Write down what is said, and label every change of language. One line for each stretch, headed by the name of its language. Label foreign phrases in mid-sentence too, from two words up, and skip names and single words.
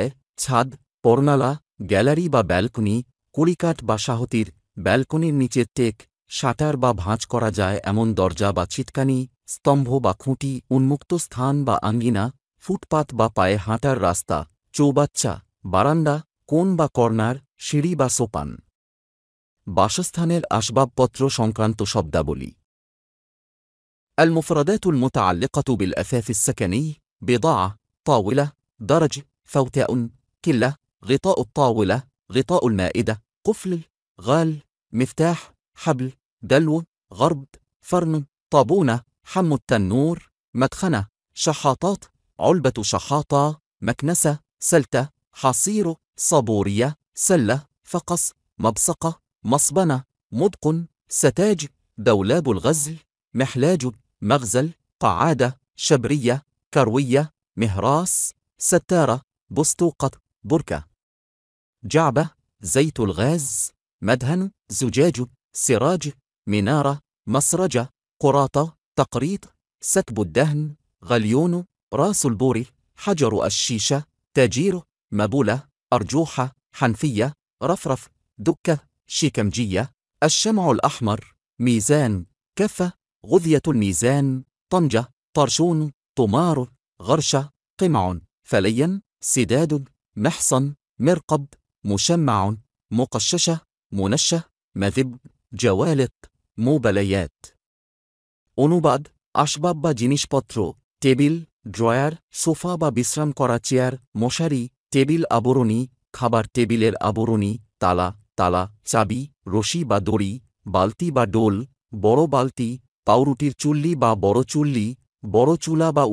Bangla: ছাদ, পর্নালা, গ্যালারি বা ব্যালকনি, কড়িকাঠ বা সাহতির, ব্যালকনির নিচে টেক, শাটার বা ভাঁজ করা যায় এমন দরজা বা ছিটকানি, স্তম্ভ বা খুঁটি, উন্মুক্ত স্থান বা আঙ্গিনা, ফুটপাত বা পায়ে হাঁটার রাস্তা, চৌবাচ্চা, বারান্দা, কোণ বা কর্নার, সিঁড়ি বা সোপান। বাসস্থানের আসবাবপত্র সংক্রান্ত শব্দাবলী।
Arabic: المفردات المتعلقة بالأثاث السكني: بضاعة، طاولة، درج، فوتاء، كلة، غطاء الطاولة، غطاء المائدة، قفل، غال، مفتاح، حبل، دلو، غرب، فرن، طابونة، حم التنور، مدخنة، شحاطات، علبة شحاطة، مكنسة، سلتة، حصير، صابورية، سلة، فقص، مبصقة، مصبنة، مدق، ستاج، دولاب الغزل، محلاج، مغزل، قعادة، شبرية، كروية، مهراس، ستارة، بستوقة، بركة، جعبة، زيت الغاز، مدهن، زجاج، سراج، منارة، مسرجة، قراطة، تقريط، سكب الدهن، غليون، راس البور، حجر الشيشة، تاجير، مبولة، أرجوحة، حنفية، رفرف، دكة، شيكمجية، الشمع الأحمر، ميزان، كفة، غذية الميزان، طنجة، طرشون، طمار، غرشة، قمع، فلين، سداد، محصن، مرقب، مشمع، مقششة، منشة، مذب، جوالق، موبليات।
Bangla: অনুবাদ: আসবাব বা জিনিসপত্র, টেবিল, ড্রয়ার, সোফা বা বিশ্রাম করা চেয়ার, মশারি, টেবিল আবরণী, খাবার টেবিলের আবরণী, তালা, তালা, চাবি, রশি বা দড়ি, বালতি বা ডোল, বড় বালতি, পাউরুটির চুল্লি বা বড় চুল্লি, বড় চুলা বা